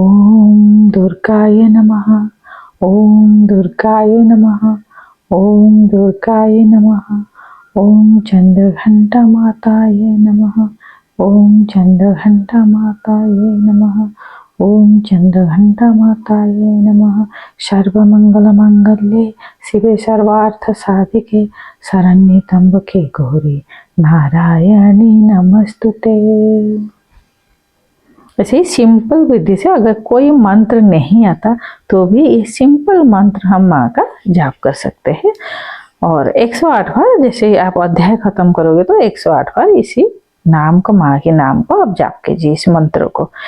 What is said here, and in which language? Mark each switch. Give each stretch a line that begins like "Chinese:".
Sanskrit: ओम दुर्गाय नमः, ओम दुर्गाय नमः, ओम दुर्गाय नमः, ओम चंद्रघंटा माताय नमः, ओम चंद्रघंटा माताय नमः, ओम चंद्रघंटा माताय नमः। सर्वमंगलमांगल्ये शिवे सर्वार्थ साधिके शरण्ये त्र्यंबके गौरी नारायणी नमस्तुते।
Hindi: ऐसे ही सिंपल विधि से, अगर कोई मंत्र नहीं आता तो भी ये सिंपल मंत्र हम माँ का जाप कर सकते हैं। और 108 बार, जैसे आप अध्याय खत्म करोगे तो 108 बार इसी नाम को, माँ के नाम को आप जाप कीजिए, इस मंत्र को।